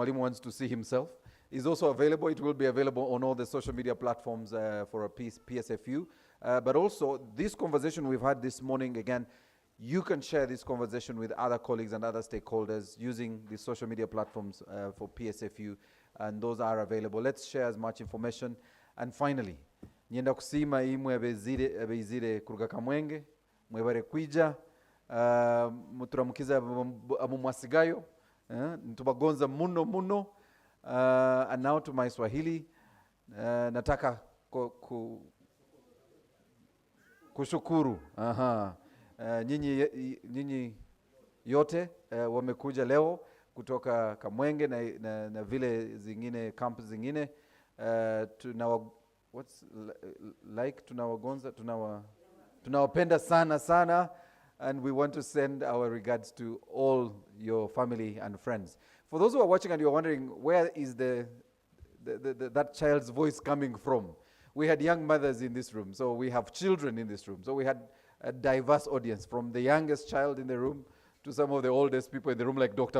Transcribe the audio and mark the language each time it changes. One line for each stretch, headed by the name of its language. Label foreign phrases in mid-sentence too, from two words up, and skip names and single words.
English: Mwalimu wants to see himself, is also available. It will be available on all the social media platforms for a PSFU. But also this conversation we've had this morning, again, you can share this conversation with other colleagues and other stakeholders using the social media platforms for PSFU. And those are available. Let's share as much information. And finally,
Tooro: nyenda kusima imwe abeizire kuruga kamwenge, mwebare kwija, muturamukiza amumwasigayo, ntubagonza muno.
English: And now to my Swahili,
Swahili: nataka kushukuru. Nyinyi yote wamekuja leo kutoka Kamwenge na vile zingine camp zingine, tunawapenda sana,
English: and we want to send our regards to all your family and friends. For those who are watching and you're wondering where is the that child's voice coming from. We had young mothers in this room, so we have children in this room. So we had a diverse audience, from the youngest child in the room to some of the oldest people in the room, like Dr.